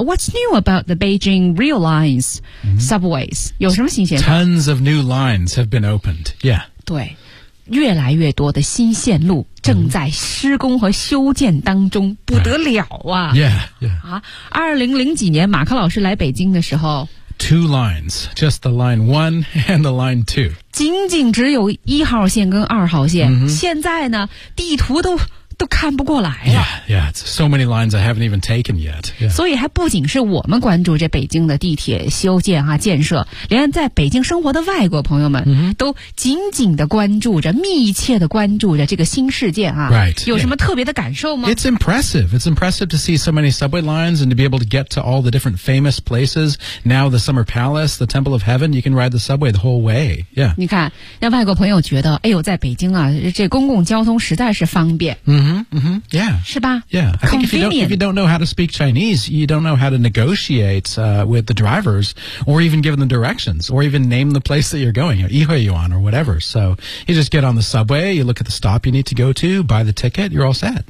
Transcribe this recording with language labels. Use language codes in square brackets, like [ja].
[en] What's new about the Beijing Rail Lines Subways?、Mm-hmm. [zh] 有什么新鲜事？ [en] Tons of new lines have been opened. Yeah. [zh] 对，越来越多的新线路正在施工和修建当中、mm-hmm. 不得了啊。 [en] Yeah, yeah. [zh] 啊，2000几年马克老师来北京的时候， [en] Two lines, just the line one and the line two. [zh] 仅仅只有一号线跟二号线、 mm-hmm. 现在呢，地图都看不过来了。 [en] Yeah, yeah, it's so many lines I haven't even taken yet.、Yeah. [zh] 所以还不仅是我们关注这北京的地铁修建啊建设，连在北京生活的外国朋友们都紧紧的关注着，密切的关注着这个新事件啊。 [en] Right. [zh] 有什么特别的感受吗？ [en] It's impressive. It's impressive to see so many subway lines and to be able to get to all the different famous places. Now the Summer Palace, the Temple of Heaven, you can ride the subway the whole way. Yeah. [zh] 你看，让外国朋友觉得，哎呦，在北京啊，这公共交通实在是方便。 [en] Mm-hmm. Yeah. [zh] 是吧? [en] Yeah. I think if you don't know how to speak Chinese, you don't know how to negotiate、with the drivers or even give them directions or even name the place that you're going, Yihuiyuan or whatever. So you just get on the subway, you look at the stop you need to go to, buy the ticket, you're all set.